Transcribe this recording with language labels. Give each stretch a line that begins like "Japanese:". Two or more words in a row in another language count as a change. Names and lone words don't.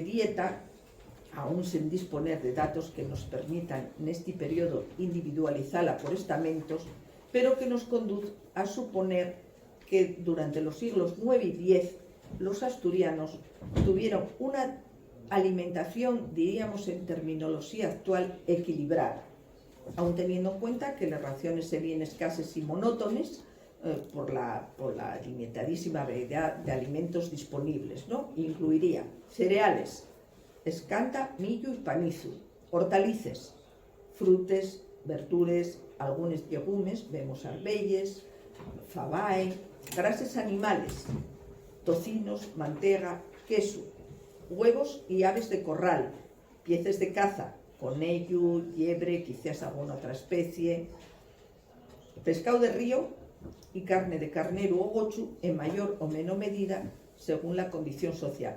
Spanish: dieta, aún sin disponer de datos que nos permitan en este periodo individualizarla por estamentos, pero que nos conduce a suponer que durante los siglos IX y X los asturianos tuvieron una alimentación, diríamos en terminología actual, equilibrada, aun teniendo en cuenta que las raciones serían escasas y monótonas por la limitadísima variedad de alimentos disponibles, ¿no? Incluiría cereales, escanta, millo y panizo, hortalices,
Asturian: frutes, verdures,
Spanish: algunos legumes, vemos
Asturian: arbelles, fabáe,
Spanish: grasas animales, tocinos, mantega, queso, huevos y aves de corral, pieces de caza, conejo, liebre, quizás alguna otra especie, pescado de río y carne de carnero o gochu en mayor o menor medida según la condición social.